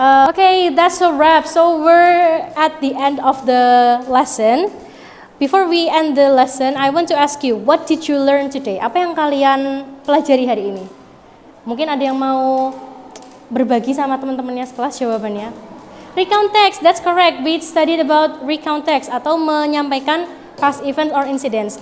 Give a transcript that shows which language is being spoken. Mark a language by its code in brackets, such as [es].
[en] Okay, that's a wrap. So we're at the end of the lesson. Before we end the lesson, I want to ask you, what did you learn today? [id] Apa yang kalian pelajari hari ini? Mungkin ada yang mau berbagi sama teman-temannya sekelas jawabannya. [en] Recount text, that's correct. We studied about recount text [id] atau menyampaikan [en] past events or incidents.